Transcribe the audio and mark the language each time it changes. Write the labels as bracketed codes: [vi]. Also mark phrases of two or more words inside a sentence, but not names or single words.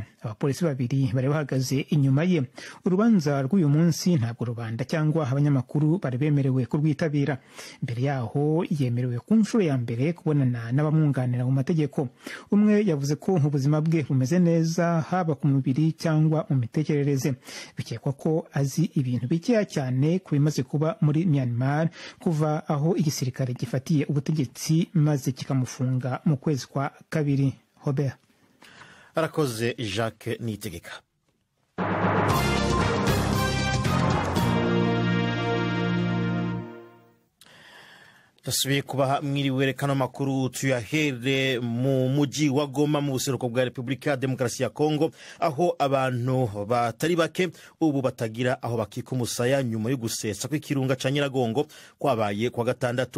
[rw] Abapolisi 2 bari bahagaze inyuma ye. Urubanza rw'uyu munsi ntabwo rubanda cyangwa abanyamakuru bari bemerewe kurwitabira. Mbere yaho yemerewe ku nshuro ya mbere kubonana n'abamwunganira mu mategeko. Umwe yavuze ko ubuzima bwe bumeze neza haba ku mubiri cyangwa mu mitekerereze. Bikekwa ko azi ibintu bikeya cyane ku bimaze kuba muri Myanmar kuva aho igisirikare gifatiye ubutegetsi maze kikamufunga mu kwezi kwa 2. Robert [rn] arakoze Jacques Nitegeka. Tasubiye kubaha mwiriwe kano makuru tuyahere mu mujyi wa Goma mu buseruko bwa Repubulika ya Demokarasi ya Kongo, aho abantu batari bake ubu batagira aho bakika umusaya nyuma yo gusesa kw'ikirunga ca Nyiragongo kwabaye kwa gatandatu.